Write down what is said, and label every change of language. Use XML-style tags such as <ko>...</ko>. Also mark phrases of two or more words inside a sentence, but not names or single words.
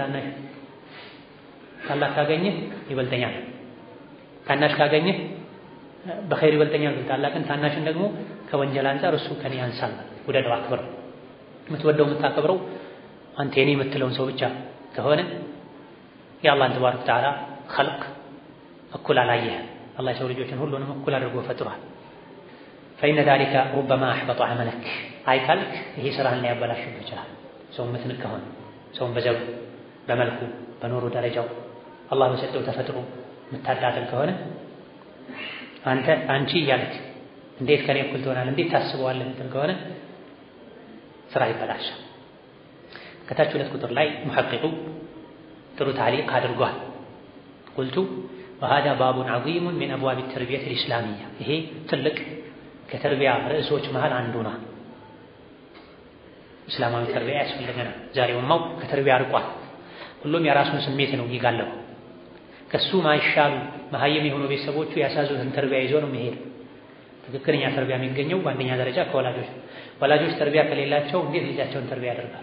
<am>ታናሽ ታላቅ ካገኘህ ይበልጠኛል ታናሽ ካገኘህ በኸይር ይበልጠኛል ታላቅን ታናሽን ደግሞ ከወንጀል አንፃር እሱ ከኔ ያንሳል ውደደው አክብረው። የምትወደው የምታከብረው አንተ የኔ የምትለውን ሰው ብቻ ከሆነ የአላህን</am> <ar>تبارك وتعالى</ar> <am>ኸልቅ እኩል አላየህም። አላህ የሰው ልጆችን ሁሉንም እኩል አድርጎ ፈጥሯል።</am> <ar>فإن ذلك ربما أحبط عملك</ar> <am>አይ ካልክ ይሄ ስራህን ሊያበላሽብህ ይችላል። ሰው የምትንቅ ከሆነ ሰውን በዘሩ በመልኩ በኖሩ ደረጃው አላህ በሰጠው ተፈጥሮ የምታዳድል ከሆነ አንቺ እያለች እንዴት ከኔ እኩል ትሆናለህ እንዴት ታስበዋለህ እንትን ከሆነ ስራ ይበላሻል። ከታች 2 ቁጥር ላይ ሙሐቂቁ ጥሩ ታሊቅ አድርጓል። ቁልቱ</am> <ar>وهذا باب عظيم من أبواب التربية الإسلامية</ar> <am>ይሄ ትልቅ ከተርቢያ ርዕሶች መሃል አንዱ ነው። እስላማዊ ተርቢያ ያስፈልገናል። ዛሬ ኡማው ከተርቢያ ርቋል። ሁሉም የራሱን ስሜት ነው ይጋለው። ከሱ ማይሻሉ መሀይም የሆኑ ቤተሰቦቹ ያሳዙትን ተርቢያ ይዞ ነው የሚሄድ። ትክክለኛ ተርቢያ የሚገኘው በአንደኛ ደረጃ ከወላጆች። ወላጆች ተርቢያ ከሌላቸው እንዴት ልጃቸውን ተርቢያ ያደርጋሉ?</am>